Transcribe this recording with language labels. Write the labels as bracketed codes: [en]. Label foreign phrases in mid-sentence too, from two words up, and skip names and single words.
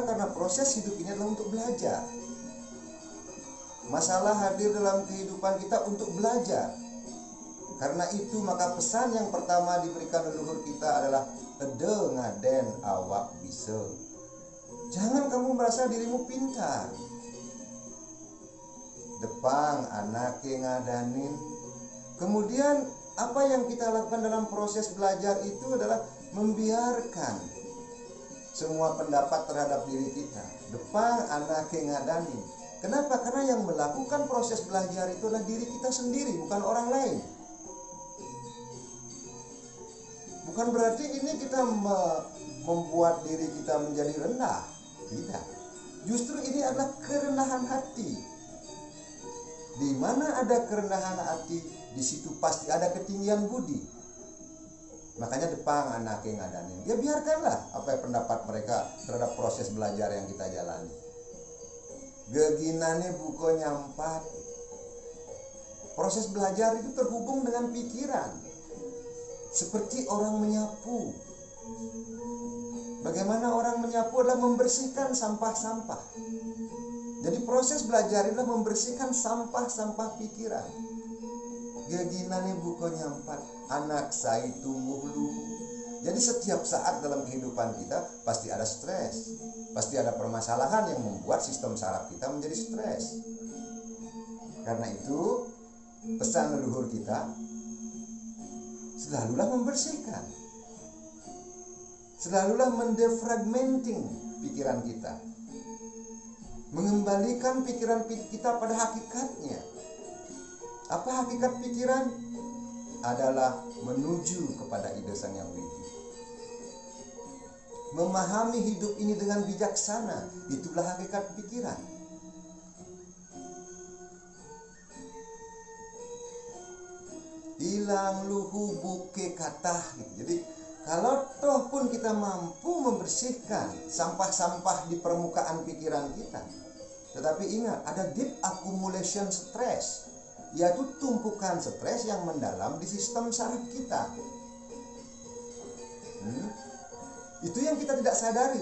[id] Karena proses hidup ini adalah untuk belajar. Masalah hadir dalam kehidupan kita untuk belajar. Karena itu maka pesan yang pertama diberikan leluhur kita adalah [ban] Ede ngaden awak bisa. [id] Jangan kamu merasa dirimu pintar. [ban] Depang anake ngadanin. [id] Kemudian apa yang kita lakukan dalam proses belajar itu adalah membiarkan semua pendapat terhadap diri kita. [ban] Depang anake ngadanin. [id] Kenapa? Karena yang melakukan proses belajar itu adalah diri kita sendiri, bukan orang lain. Bukan berarti ini kita membuat diri kita menjadi rendah. Tidak. Justru ini adalah kerendahan hati. Di mana ada kerendahan hati, di situ pasti ada ketinggian budi. Makanya [ban] Depang anake ngadanin. [id] Ya biarkanlah apa pendapat mereka terhadap proses belajar yang kita jalani. [ban] Geginane buko nyampat. [id] Proses belajar itu terhubung dengan pikiran. Seperti orang menyapu. Bagaimana orang menyapu adalah membersihkan sampah-sampah. Jadi proses belajar adalah membersihkan sampah-sampah pikiran. [ban] Gaginane buko nyampat, anak saya tumbuh luhu. [id] Jadi setiap saat dalam kehidupan kita pasti ada stres. Pasti ada permasalahan yang membuat sistem saraf kita menjadi stres. Karena itu pesan leluhur kita, selalulah membersihkan. Selalulah mendefragmenting pikiran kita. Mengembalikan pikiran kita pada hakikatnya. Apa hakikat pikiran? Adalah menuju kepada ide Sang Yang Widi. Memahami hidup ini dengan bijaksana, itulah hakikat pikiran. [ban] Ilang luhu buke katah. [id] Jadi kalau toh pun kita mampu membersihkan sampah-sampah di permukaan pikiran kita, tetapi ingat ada [en] deep accumulation stress, [id] yaitu tumpukan stres yang mendalam di sistem saraf kita. Itu yang kita tidak sadari.